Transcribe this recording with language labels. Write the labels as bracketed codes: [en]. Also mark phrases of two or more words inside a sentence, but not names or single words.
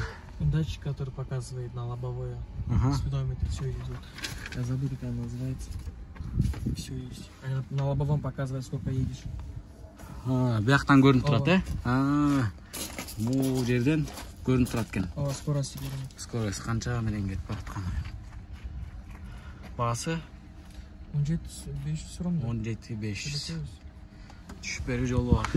[ru] Датчик, который показывает на лобовое. Спидометр, все идет. Я забыл, как она называется. Все есть. На лобовом показывает, сколько едешь. [ky] Бияктан көрүнүп турат, Бул жерден көрүнүп турат экен. Скорость. Скорость канча менен кетип баратканы. Баасы 17.500 сом. 17.500. Түшүп берүү жолу бар.